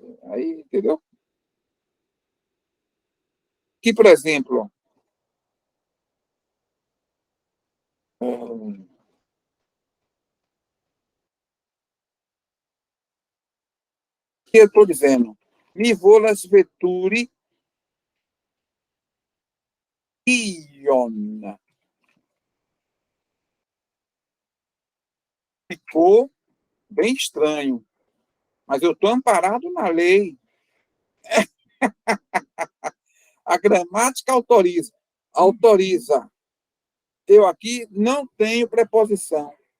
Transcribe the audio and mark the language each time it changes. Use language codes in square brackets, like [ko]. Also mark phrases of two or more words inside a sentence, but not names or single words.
[pt] Aí, entendeu? Que, por exemplo, que eu estou dizendo? [eo] Mi volas veturi ion. [pt] Ficou bem estranho, mas eu estou amparado na lei. A gramática autoriza. Autoriza. Eu aqui não tenho preposição.